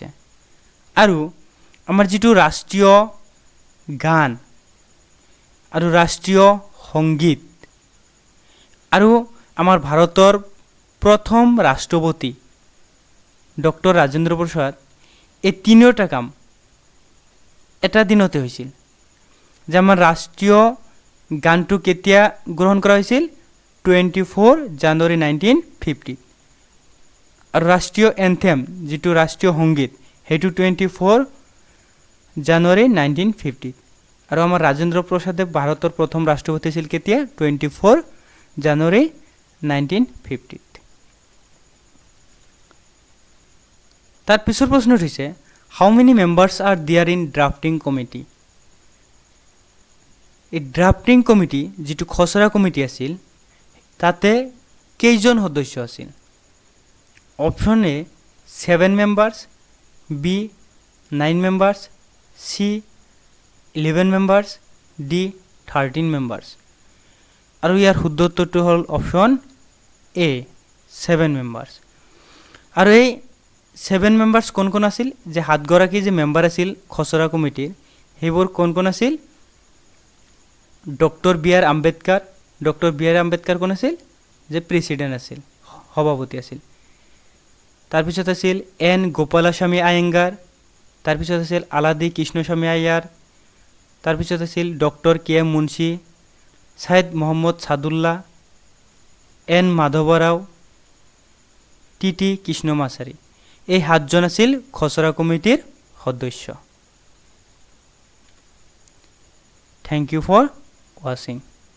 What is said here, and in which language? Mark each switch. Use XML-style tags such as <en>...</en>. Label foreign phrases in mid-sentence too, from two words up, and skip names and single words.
<as>আর আমার যেটো রাষ্ট্রীয় গান আর রাষ্ট্রীয় সংগীত আর আমার ভারতের প্রথম রাষ্ট্রপতি ডক্টর রাজেন্দ্র প্রসাদ, এই তিনিওটা কাম এটা দিনতে হয়েছিল। যে আমার রাষ্ট্রীয় গানটো কেতিয়া গ্রহণ করা হয়েছিল 24 জানুয়ারি 1950। আর রাষ্ট্রীয় এনথেম যেটো রাষ্ট্রীয় সংগীত সেইটো 24 জানুয়ারি 1950। আর আমার রাজেন্দ্র প্রসাদে ভারতের প্রথম রাষ্ট্রপতি ছিল কেতিয়া 24 জানুয়ারি 1950। তার পিছৰ প্রশ্ন হইছে</as> <en>how many members are there in drafting committee.</en> <as>এই</as> <en>drafting committee</en> <as>যেটো খসড়া কমিটি আছিল তাতে কেইজন সদস্য আছিল।</as> <en>Option A 7 members, B 9 members, C 11 members, D 13 members.</en> <as>আর ইয়ার শুদ্ধ উত্তরটি হল</as> <en>option A 7 members.</en> <as>আর এই 7 মেম্বার্স কোন কোন আছিল, যে 7 গৰাকী যে মেম্বাৰ আছিল খসড়া কমিটিৰ সেইবোৰ কোন কোন আছিল। ডক্টর বি আর আম্বেদকাৰ, ডক্টর বি আর আম্বেদকাৰ কোন আছিল, যে প্রেসিডেন্ট আছিল, সভাপতি আছিল। তাৰপিছত আছিল এন গোপালাস্বামী আয়েঙ্গার, তাৰপিছত আছিল আলাদি কৃষ্ণস্বামী আয়ার, তাৰপিছত আছিল ডক্টর কে এম মুন্সি, সাইদ মোহাম্মদ সাদুল্লাহ, এন মাধৱ ৰাও, টি টি কৃষ্ণমাচাৰী। এই 7জন আছিল খসড়া কমিটির সদস্য।</as> <en>thank you for watching.</en>